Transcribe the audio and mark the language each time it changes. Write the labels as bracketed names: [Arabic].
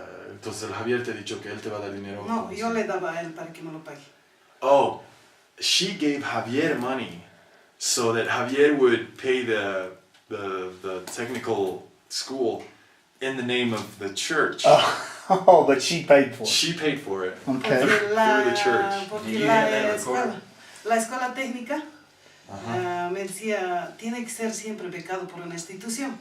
[Spanish] Entonces el Javier te ha dicho que él te va a dar dinero. No, yo le daba a él para que me lo pague. [English] Oh, she gave Javier money so that Javier would pay the technical school in the name of the church. Oh, but she paid for it. She paid for it. Okay. Through the church. [Spanish] Porque la escuela técnica me decía, tiene que ser siempre becado por una institución.